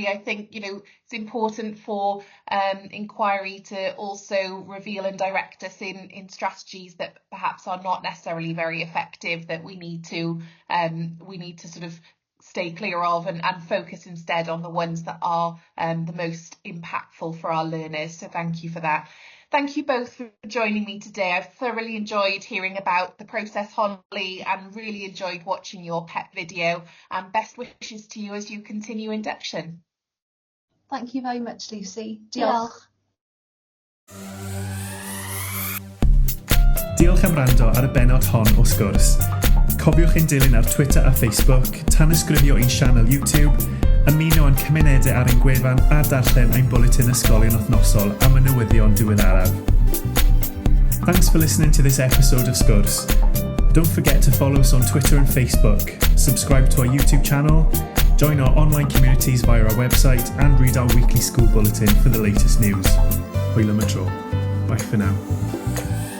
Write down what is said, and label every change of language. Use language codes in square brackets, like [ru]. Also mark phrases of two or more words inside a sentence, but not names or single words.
[en] I think, it's important for inquiry to also reveal and direct us in strategies that perhaps are not necessarily very effective, that we need to sort of stay clear of and focus instead on the ones that are the most impactful for our learners. So thank you for that. Thank you both for joining me today. I've thoroughly enjoyed hearing about the process, Hollie, and really enjoyed watching your PEP video, and best wishes to you as you continue induction. Thank you very much, Lucy. [cy] Diolch. Diolch am wrando ar y bennod hon o Sgwrs. Cofiwch ein dilyn ar Twitter a Facebook, tanysgrifio ein sianel YouTube, Ymuno yn cymunedau ar ein gwefan a darllen ein bwletin ysgolion wythnosol am y newyddion diweddaraf. [en] Thanks for listening to this episode of Sgwrs. Don't forget to follow us on Twitter and Facebook, subscribe to our YouTube channel, join our online communities via our website, and read our weekly school bulletin for the latest news. [cy] Hwyl am y tro. [en] Bye for now.